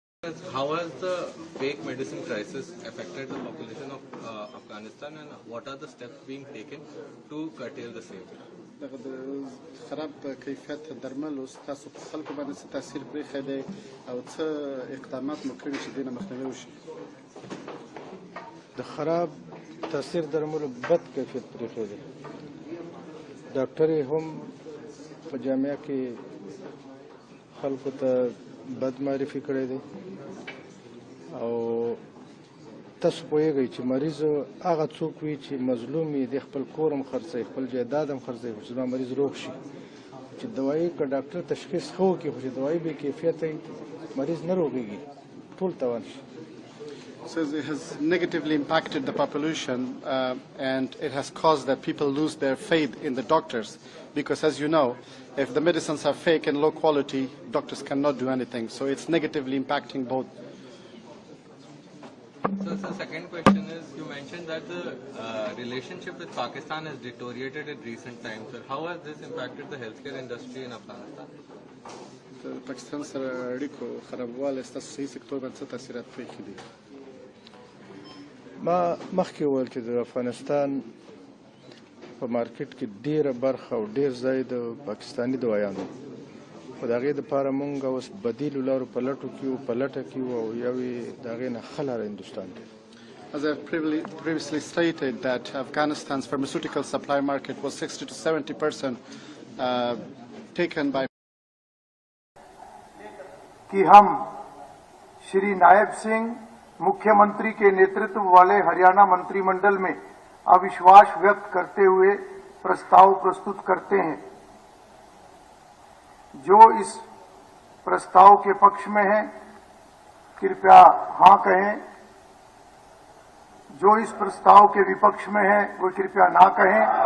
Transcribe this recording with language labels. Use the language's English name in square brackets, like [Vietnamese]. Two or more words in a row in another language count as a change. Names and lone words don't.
[English] is how has the fake medicine crisis affected the population of Afghanistan, and what are the steps being taken to curtail the same? [Pashto] خراب کیفیت درمل او تاسو په خلکو باندې څه تاثیر پرېښی دی او څه اقدامات مو کړي چې دې نه مخنیوی وشي؟ د خراب تاثیر درملو بد کیفیت پرېښی دی. ډاکټر یې هم په جامعه کې خلکو ته بد معرفي کړی دی او تاسو پوهیږئ چې مریض هغه څوک وي چې مظلوم وي د خپل کور هم خرڅوي خپل جایداد هم خرڅوي چې زما مریض روغ شي چې دوایي که ډاکټر تشخیص ښه وکړي خو چې دوایي بې کیفیته وي مریض نه روغېږي ټول تاوان شي. [English] So it has negatively impacted the population and it has caused that people lose their faith in the doctors because, as you know, if the medicines are fake and low quality, doctors cannot do anything. So it's negatively impacting both. So the second question is, you mentioned that the relationship with Pakistan has deteriorated in recent times. Sir, how has this impacted the healthcare industry in Afghanistan? [Pashto] پاکستان سره اړیکو خرابوالی ستاسو صحي سکتور باندې څه تاثیرات پرېښي دي؟ ما مخکې وویل چې د افغانستان په مارکیټ کې ډېره برخه او ډېر ځای د پاکستاني دوايانو خو د هغې دپاره مونږ اوس بدیلو لارو په لټو کې یو په لټه کې یو او یو یې د هغې نه ښه لاره هندوستان دی. [English] As I previously stated that Afghanistan's pharmaceutical supply market was 60 to 70% taken by [Hindi] कि हम श्री नायब सिंह मुख्यमंत्री के नेतृत्व वाले हरियाणा मंत्रिमंडल में अविश्वास व्यक्त करते हुए प्रस्ताव प्रस्तुत करते हैं. जो इस प्रस्ताव के पक्ष में है कृपया हां कहें, जो इस प्रस्ताव के विपक्ष में है वो कृपया ना कहें.